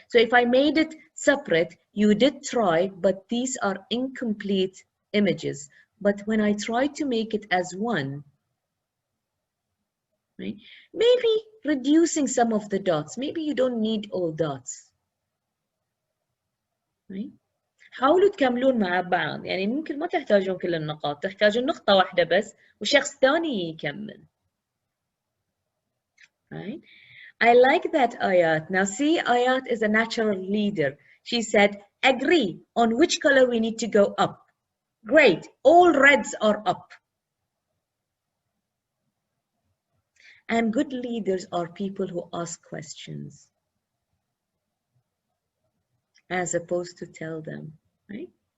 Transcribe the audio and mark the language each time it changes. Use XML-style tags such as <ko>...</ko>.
<en>So if I made it separate, you did try, but these are incomplete images. But when I try to make it as one, right? Maybe reducing some of the dots. Maybe you don't need all dots, right?</en> <ar>حاولوا تكملون مع بعض. يعني ممكن ما تحتاجون كل النقاط، تحتاجون نقطة واحدة بس وشخص ثاني يكمل.</ar> <en>Right? I like that, Ayat. Now see, Ayat is a natural leader. She said, agree on which color we need to go up. Great, all reds are up. And good leaders are people who ask questions as opposed to tell them, right?</en>